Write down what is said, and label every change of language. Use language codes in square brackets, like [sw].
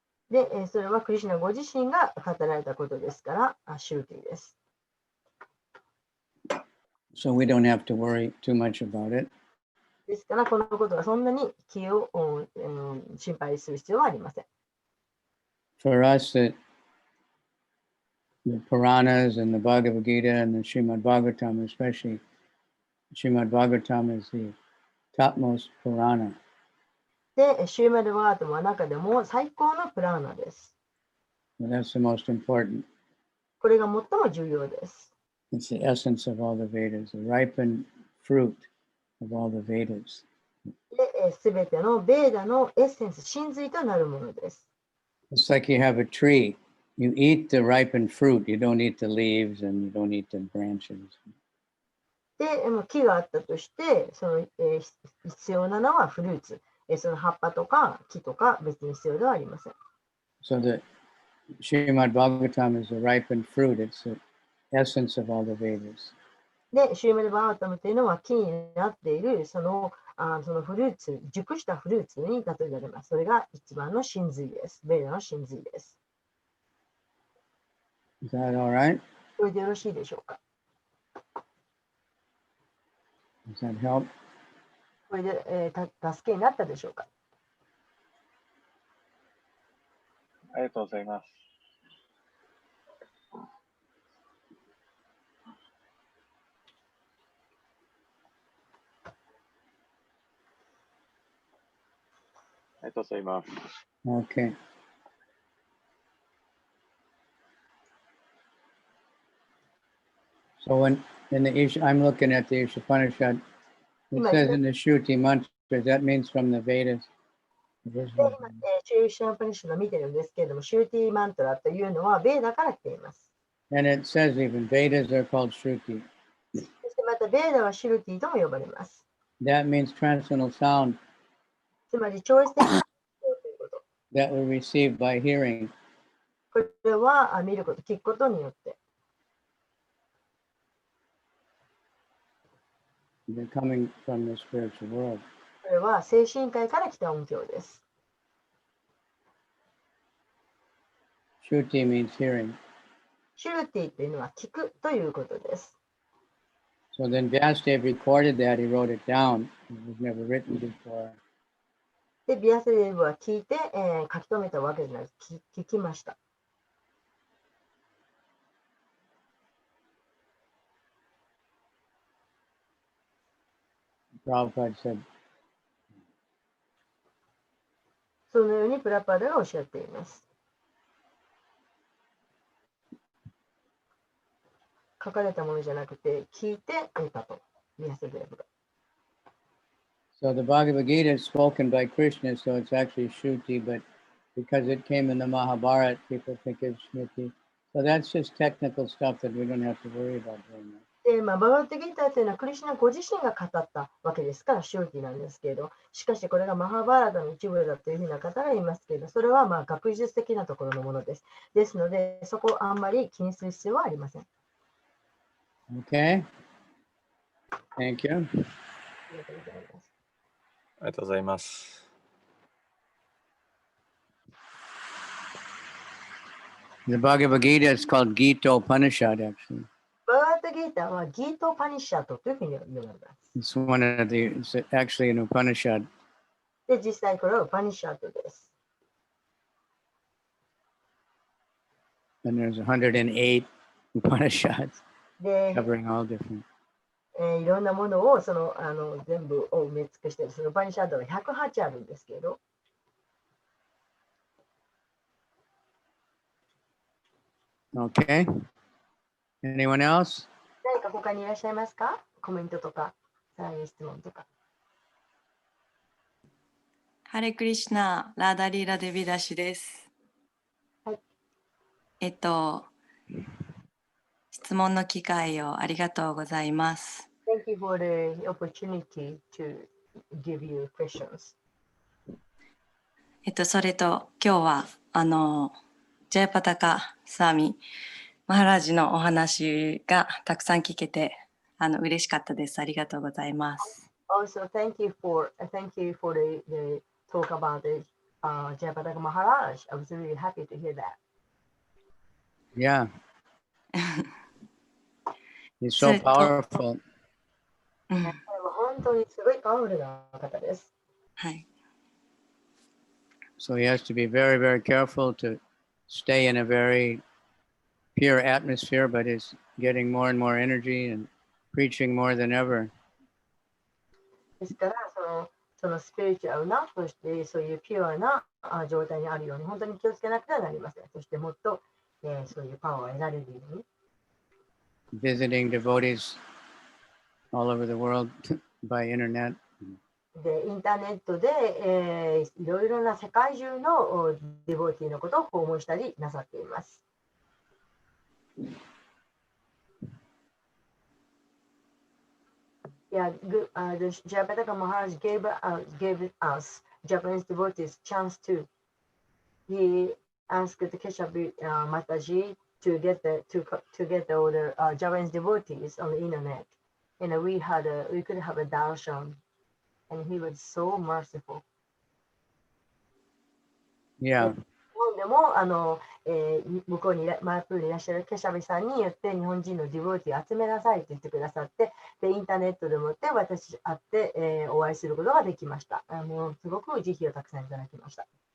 [ja] で、それはクリシュナご自身が語られたことですから、シュルティです。 [en] So we don't have to worry too much about it. [ja] ですから、このことはそんなに気を、心配する必要はありません。 [en] For us, the Puranas and the Bhagavad Gita and the Srimad Bhagavatam, especially Srimad Bhagavatam is the topmost Purana. [ja] で、シューマルワートの中でも最高のプラーナです。 [en] And that's the most important. [ja] これが最も重要です。 [en] It's the essence of all the Vedas, the ripened fruit of all the Vedas. [ja] で、すべてのベーダのエッセンス、真髄となるものです。 [en] It's like you have a tree. You eat the ripened fruit. You don't eat the leaves and you don't eat the branches. [ja] で、木があったとして、必要なのはフルーツ。その葉っぱとか木とか別に必要ではありません。 [en] So the Srimad Bhagavatam is the ripened fruit. It's the essence of all the Vedas. [ja] で、シューメルバータムというのは木になっているそのフルーツ、熟したフルーツに例えられます。それが一番の真髄です。ベーダの真髄です。 [en] Is that all right? [ja] これでよろしいでしょうか。 [en] Does that help? [ja] これで、助けになったでしょうか。ありがとうございます。ありがとうございます。 [en] Okay. So when in the I'm looking at the Ishopanishad, it says in the Shruti mantra, that means from the Vedas. [ja] で、今、シューシャンパニッシュの見てるんですけれども、シューティーマントラというのはベーダから来ています。 [en] And it says even Vedas are called Shruti. [ja] そしてまたベーダはシュルティとも呼ばれます。 [en] That means transcendental sound [ja] つまり超越的な音ということ。 [en] that we receive by hearing. [ja] これは見ること、聞くことによって。 [en] They're coming from the spiritual world. [ja] これは精神界から来た音響です。 [en] Shruti means hearing. [ja] シュルティというのは聞くということです。 [en] So then Vyasadeva recorded that, he wrote it down. It was never written before. [ja] で、ビアセデブは聞いて、書き留めたわけじゃなく聞きました。 [en] Prabhupada said, [ja] そのようにプラパダがおっしゃっています。書かれたものじゃなくて、聞いて得たと。ビアセデブが。 [en] so the Bhagavad Gita is spoken by Krishna, so it's actually Shruti, but because it came in the Mahabharata, people think it's Shruti. So that's just technical stuff that we don't have to worry about very much. [ja] で、バガバットギーターというのはクリシュナご自身が語ったわけですからシュルティなんですけれど、しかしこれがマハバラダの一部だというふうな方がいますけれど、それは学術的なところのものです。ですので、そこをあんまり気にする必要はありません。 [en] Okay. Thank you. [ja] ありがとうございます。 [en] The Bhagavad Gita is called Gita Upanishad, actually. [ja] バーガートギーターはギートパニッシャートというふうに呼ばれます。 [en] It's one of the, it's actually an Upanishad. [ja] で、実際これはパニッシャートです。 [en] And there's 108 Upanishads [ja] で、 [en] covering all different. [ja] いろんなものを全部を埋め尽くしている。そのパニッシャートが108あるんですけど。 [en] Okay. Anyone else? [ja] 何か他にいらっしゃいますか？コメントとか、質問とか。ハレクリシュナ、ラーダリーラデビダシです。はい。質問の機会をありがとうございます。 [en] Thank you for the opportunity to give you questions. [ja] それと今日はジャヤパタカスワミマハラージのお話がたくさん聞けて嬉しかったです。ありがとうございます。 [en] Also, thank you for the talk about the Jayapataka Maharaj. I was really happy to hear that. Yeah. He's so powerful. [ja] 本当にすごいパワフルな方です。はい。 [en] So he has to be very, very careful to stay in a very pure atmosphere, but is getting more and more energy and preaching more than ever. [ja] ですからそのスピリチュアルな、そしてそういうピュアな状態にあるように本当に気をつけなくてはなりません。そしてもっと、そういうパワーを得られるように。 [en] Visiting devotees all over the world by internet. [ja] で、インターネットで、いろいろな世界中のデボティのことを訪問したりなさっています。 [en] Yeah, the Jayapataka Maharaj gave us Japanese devotees chance to. He asked the Keshavi Mataji to get all the Japanese devotees on the internet, and we could have a darshan, and he was so merciful. Yeah. [ja] でも向こうにマープールにいらっしゃるケシャビさんによって日本人のディボーティーを集めなさいと言ってくださって、でインターネットでもって私会って、お会いすることができました。もうすごく慈悲をたくさんいただきました。